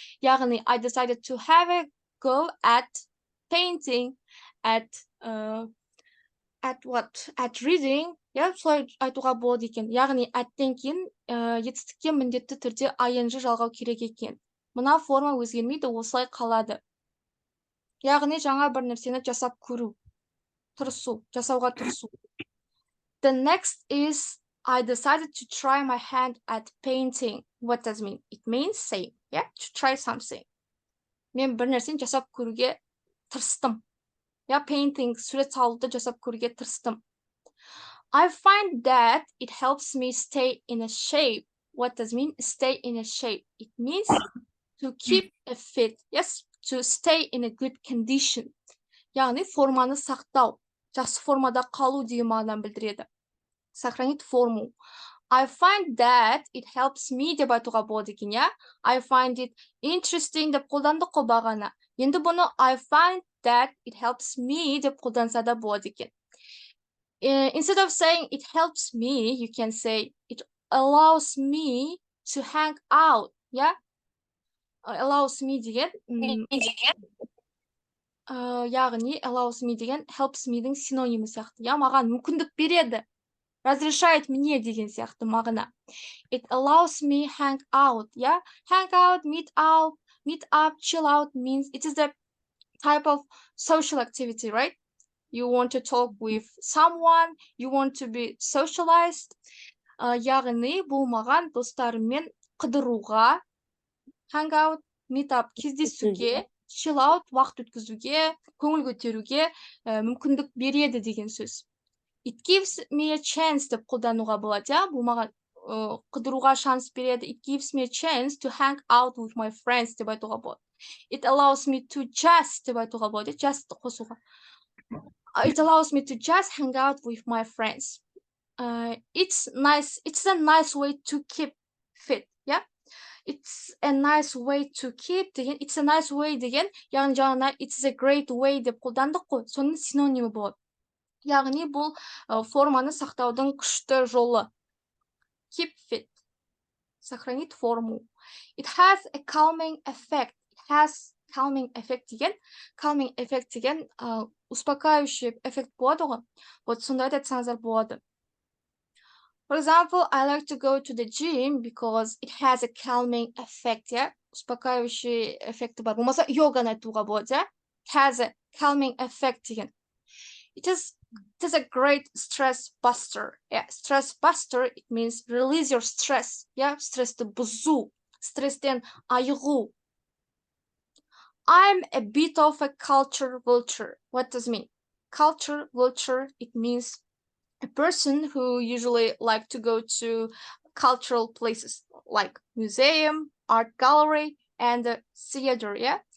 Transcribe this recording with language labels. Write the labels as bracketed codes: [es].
[en] Яғни I decided to have a go at painting, at what? At reading. [kk] Yeah, солай айтуға болады екен. Яғни әттен кейін етістікке міндетті түрде ing жалғау керек екен. Мына форма өзгермейді, осылай қалады. Яғни жаңа бір нәрсені жасап көру. Тырысу, жасауға тырысу. [en] The next is I decided to try my hand at painting. What does it mean? It means same, yeah? To try something. [kk] Мен бір нәрсені жасап көруге тырыстым. Yeah, painting, сурет салуды жасап көруге тырыстым. [en] I find that it helps me stay in a shape. What does it mean? Stay in a shape. It means to keep a fit. Yes, to stay in a good condition. [kk] Яғни форманы сақтау. Жақсы формада қалу деген мағынаны білдіреді. [ru] Сохранить форму. [en] I find that it helps me [kk] деп айтуға болады екен, я? [en] I find it interesting [kk] деп қолдандық қой бағана. Енді бұны [en] I find that it helps me [kk] деп қолданса да болады екен. [en] Instead of saying it helps me, you can say it allows me to hang out, yeah? Allows me [kk] деген яғни allows me деген helps me'дің синонимі сияқты. Я маған мүмкіндік береді. [ru] Разрешает мне [kk] деген сияқты мағына. [en] It allows me hang out, yeah? Hang out, meet up, chill out means it is the type of social activity, right? You want to talk with someone, you want to be socialized. [kk] Яғни бұл маған достарыммен қыдыруға, [en] hang out, meet up, [kk] кездесуге, [en] chill out, [kk] уақыт өткізуге, көңіл көтеруге мүмкіндік береді деген сөз. [en] It gives me a chance [kk] деп қолдануға болады, иә? Бұл маған қыдыруға шанс береді. [en] It gives me a chance to hang out with my friends [kk] деп айтуға болады. [en] It allows me to just [kk] деп айтуға болады. Just қосуға. [en] It allows me to just hang out with my friends. It's a nice way to keep fit, yeah? It's a nice way to keep деген, it's a nice way деген, [kk] яғни жаңа [en] it's a great way [kk] деп қолдандық қой, соның синонимі болады. Яғни бұл форманы сақтаудың күшті жолы. [en] Keep fit. [ru] Сохранить форму. [en] It has a calming effect. It has calming effect деген. Calming effect [kk] деген [ru] успокаивающий эффект [kk] болады ғой. Вот сондай айтсаңыздар болады. [en] For example, I like to go to the gym because it has a calming effect, yeah? [ru] Успокаивающий [kk] эффекті бар. Болмаса йоганы айтуға болады, yeah? [en] It has a calming effect [kk] деген. [en] It is a great stress buster. Yeah, stress buster, it means release your stress. [kk] Yeah, стрессті бұзу, стресстен айығу. [en] I'm a bit of a culture vulture. What does it mean? Culture vulture, it means a person who usually like to go to cultural places like museum, art gallery, and a theater, yeah?